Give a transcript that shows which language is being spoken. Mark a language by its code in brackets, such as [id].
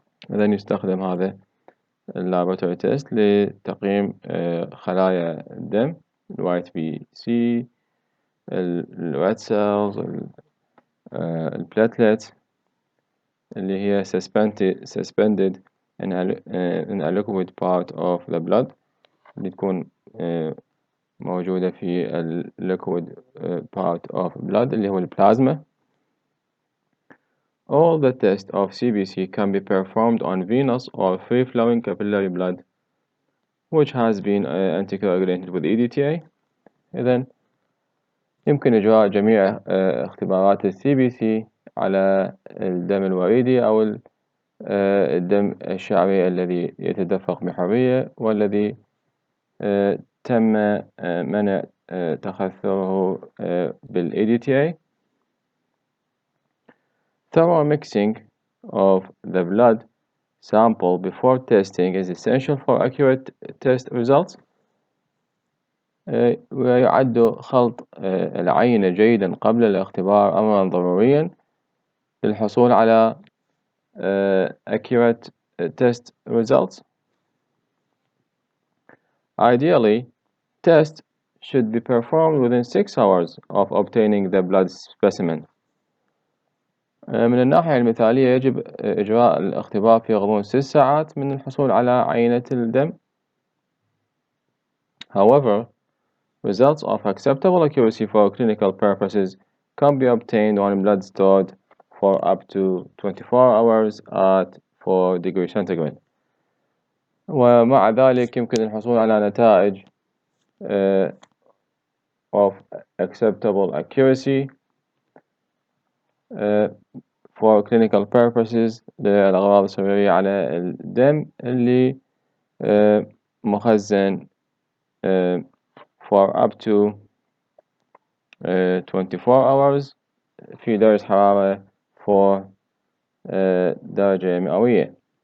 [ar] إذن يستخدم هذا اللابراتوري تيست لتقييم خلايا الدم الوايت بي سي، الريد سيلز، البلاتلت اللي هي [en] suspended in a liquid part of the blood [ar] اللي تكون موجودة في [en] liquid part of blood [ar] اللي هو البلازما. [en] All the tests of CBC can be performed on venous or free-flowing capillary blood which has been anticoagulated with EDTA. [ar] إذن يمكن إجراء جميع اختبارات ال CBC على الدم الوريدي أو الدم الشعبي الذي يتدفق بحرية والذي تم منع تخثره بال EDTA. [en] Thorough mixing of the blood sample before testing is essential for accurate test results. [ar] ويعد خلط العينة جيدا قبل الاختبار أمرا ضروريا للحصول على [en] accurate test results. Ideally, tests should be performed within 6 hours of obtaining the blood specimen. [ar] من الناحية المثالية يجب إجراء الاختبار في غضون 6 ساعات من الحصول على عينة الدم. [en] However, results of acceptable accuracy for clinical purposes can be obtained on blood stored for up to 24 hours at 4 degrees centigrade. [ar] ومع ذلك يمكن الحصول على نتائج [en] of acceptable accuracy for clinical purposes [ar] للأغراض السريرية على الدم اللي مخزن [en] for up to 24 hours [ar] في درجة حرارة 4 درجة مئوية.